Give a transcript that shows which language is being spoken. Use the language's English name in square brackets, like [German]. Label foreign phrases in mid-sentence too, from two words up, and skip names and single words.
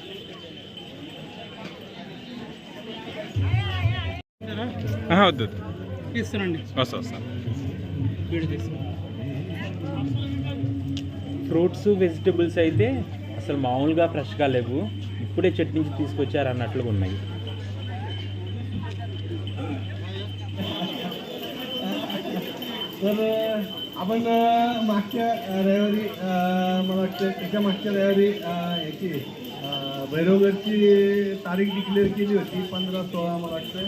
[Telugu] వద్దు [English] fruits vegetables [Telugu] అయితే అసలు మామూలుగా ఫ్రెష్గా లేవు, ఇప్పుడే చెట్టు నుంచి తీసుకొచ్చారు అన్నట్లుగా ఉన్నాయి. [Marathi] तर आपण मागच्या रविवारी मला वाटतं त्याच्या मागच्या रविवारी याची भैरवगडची तारीख डिक्लेअर केली होती 15-16 मला वाटतं.